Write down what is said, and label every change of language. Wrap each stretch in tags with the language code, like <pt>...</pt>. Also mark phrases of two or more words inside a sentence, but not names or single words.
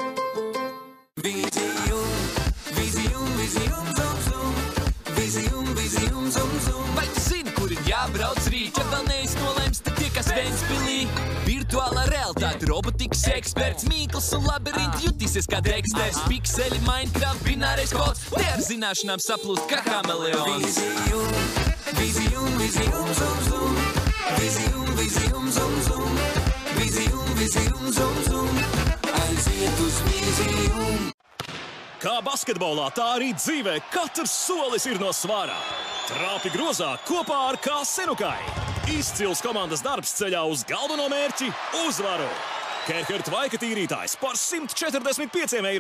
<lv>Vai tu zini, kur ir jābrauc rīt, ja vēl neiznolems, tad tiekas Ventspilī? Virtuālā realitāte, robotikas eksperts, Mīkls un labirinti jutīsies kā Dexters. Pikseli, Minecraft, binārais kods, te ar zināšanām saplūst kā kameleons. Vizium, zum, zum. Vizium, zum, zum. Vizium, zum. Aiziet uz vizium. Kā basketbolā, tā arī dzīvē katrs solis ir no svara. Trāpi grozā kopā ar Kā Senukai. Izcils komandas darbs ceļā uz galveno mērķi – uzvaru. Kerher tvaika tīrītājs par 145 eiro.</lv>